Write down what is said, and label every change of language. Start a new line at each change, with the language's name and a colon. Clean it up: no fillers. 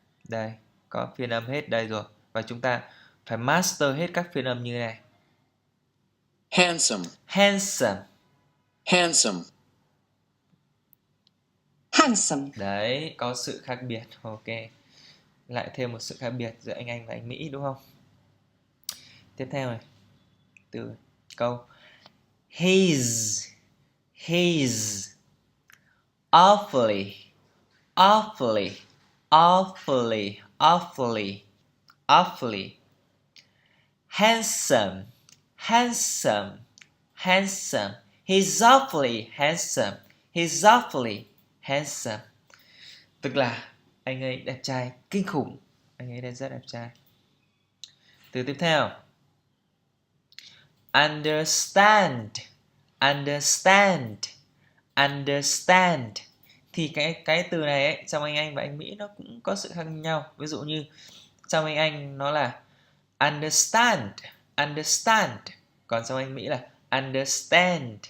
Vietnamese: Đây, có phiên âm hết đây rồi. Và chúng ta phải master hết các phiên âm như này.
English: Handsome. Handsome. Handsome. handsome,
Vietnamese: Đấy, có sự khác biệt. Ok. Lại thêm một sự khác biệt giữa Anh và Anh Mỹ đúng không? Tiếp theo này. Từ câu
English: his, his, awfully, awfully, awfully, awfully, awfully, handsome, handsome, handsome, he's awfully handsome, he's awfully handsome.
Vietnamese: Tức là anh ấy đẹp trai kinh khủng, anh ấy rất đẹp trai. Từ tiếp theo,
English: understand, understand, understand.
Vietnamese: Thì cái từ này ấy, trong Anh và Anh Mỹ nó cũng có sự khác nhau. Ví dụ như trong Anh nó là understand, understand. Còn trong Anh Mỹ là understand.